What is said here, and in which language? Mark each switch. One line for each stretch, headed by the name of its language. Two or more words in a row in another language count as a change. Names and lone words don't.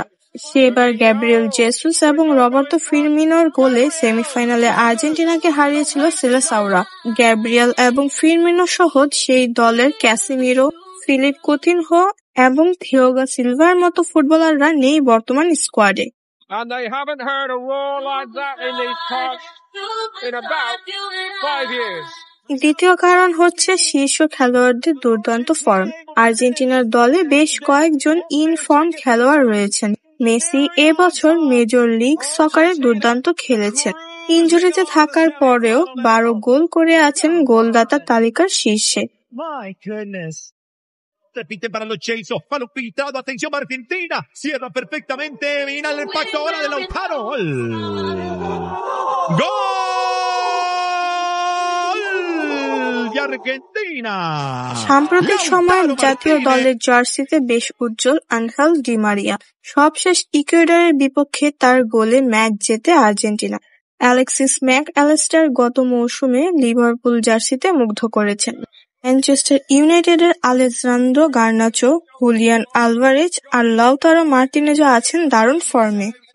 Bangla: সেবার গ্যাব্রিয়েল জেসুস এবং রবার্তো ফিরমিনোর গোলে সেমিফাইনালে আর্জেন্টিনাকে হারিয়েছিল সেলেসাওরা। গ্যাব্রিয়েল এবং ফিরমিনো সহ সেই দলের ক্যাসিমিরো, ফিলিপ কুতিনহো এবং থিয়াগো সিলভার মতো ফুটবলাররা নেই বর্তমান স্কোয়াডে।
English: And they haven't heard a roar like that in these parts in about 5 years.
Bangla: দ্বিতীয় কারণ হচ্ছে শীর্ষ খেলোয়াড়দের দুর্দান্ত ফর্ম। আর্জেন্টিনার দলে বেশ কয়েকজন
English: in form
Bangla: খেলোয়াড় রয়েছেন। মেসি এবছর মেজর লিগ সকারে দুর্দান্ত খেলেছেন। ইনজুরিতে থাকার পরেও 12 গোল করে আছেন গোলদাতা তালিকার শীর্ষে।
Spanish: Repite para Lo Celso, balón filtrado, atención Argentina, cierra perfectamente, mira el impacto ahora de Lautaro. ¡Gol! de Argentina!
Bangla: সাম্প্রতিক সময়ে জাতীয় দলের জার্সিতে বেশ উজ্জ্বল আনহেল ডি মারিয়া। সবশেষ ইকুয়েডরের বিপক্ষে তার গোলে ম্যাচ জেতে আর্জেন্টিনা। অ্যালেক্সিস ম্যাক অ্যালিস্টার গত মৌসুমে লিভারপুল জার্সিতে মুগ্ধ করেছেন। ম্যানচেস্টার ইউনাইটেডের আলেজান্দ্রো গার্নাচো, হুলিয়ান আলভারেজ আর লাউতারো মার্টিনেজও আছেন দারুণ ফর্মে।